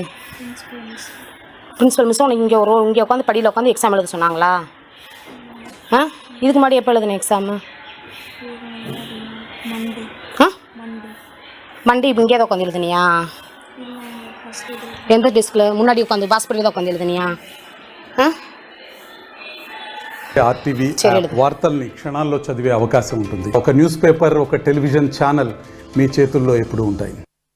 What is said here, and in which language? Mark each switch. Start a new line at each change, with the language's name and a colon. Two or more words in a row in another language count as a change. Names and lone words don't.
English: principal miss
Tamil: உனக்கு இங்கே உட்காந்து படியில் உட்காந்து எக்ஸாம் எழுத சொன்னாங்களா? இதுக்கு முன்னாடி எப்போ எழுதுன எக்ஸாமு? மண்டே இப்போ இங்கே தான் உட்காந்து எழுதுனியா? எந்த டெஸ்கில் முன்னாடி உட்காந்து பாஸ்பரியில் தான் உட்காந்து எழுதுனியா?
Telugu: ఆర్టీవీ వార్తల్ని క్షణాల్లో చదివే అవకాశం ఉంటుంది. ఒక
English: news paper,
Telugu: ఒక
English: television channel
Telugu: మీ చేతుల్లో ఎప్పుడూ ఉంటాయి.